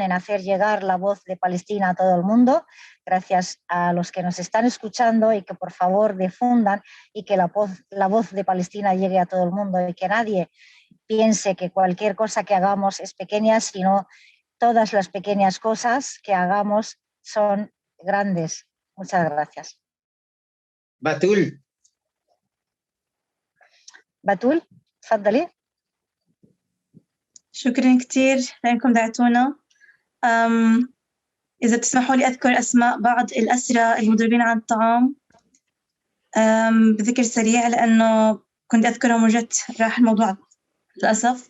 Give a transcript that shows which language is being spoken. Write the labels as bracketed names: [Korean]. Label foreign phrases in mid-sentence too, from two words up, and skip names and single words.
[Spanish] en hacer llegar la voz de Palestina a todo el mundo, gracias a los que nos están escuchando y que por favor difundan y que la voz de Palestina llegue a todo el mundo y que nadie piense que cualquier cosa que hagamos es pequeña, sino todas las pequeñas cosas que hagamos son grandes. Muchas gracias. Batul. [Arabic] بتول تفضلي. شكرا كتير لأنكم دعتونا. إذا بتسمحوا لي أذكر أسماء بعض الأسرى المضربين عن الطعام بذكر سريع لأنه كنت أذكرهم وجدت راح الموضوع للأسف.